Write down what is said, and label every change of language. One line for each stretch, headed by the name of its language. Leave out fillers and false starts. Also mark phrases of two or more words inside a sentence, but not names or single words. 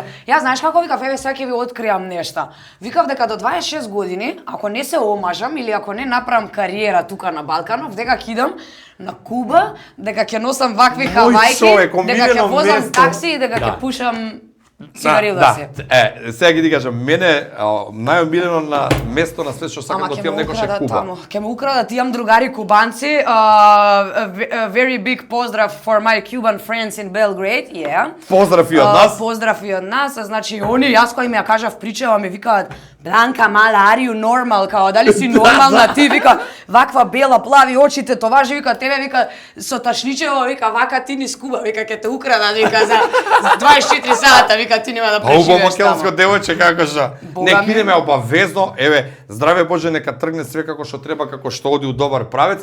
Macedonian: Јас знаеш како викав, еве сега ќе ви откриам нешта. Викав дека до 26 години, ако не се омажам или ако не направам кариера тука на Балканов, дека ќе идам на Куба, дека ќе носам вакви хавајки, дека ќе омилено возам место. такси и дека Да. ќе пушам цигарила си. Сега ги ти кажам, мене најомилено на место на свет што сакам Ама да ќе отидам ме некош е украдат Куба. таму. Ќе ме украдат, имам другари кубанци.
English: Very big поздрав for my Cuban friends in Belgrade. Yeah.
Macedonian: Поздрав и од нас. Поздрав и од нас. Значи, они, јас кој ми ја кажав причава, ми викаат, Бланка, мала,
English: are you normal?
Macedonian: Као, дали си нормална ти? Вика, ваква бела, плави очите, това же, вика, тебе, вика, со ташничево, вика, вака ти ни скуба, вика, ќе те украдат, вика, за 24 сата, вика, ти нема да Убаво преживееш таму. македонско девојче како што. Бога ми. Идеме обавезно, еве, здраве Боже, нека тргне све како што треба, како што оди у добар правец.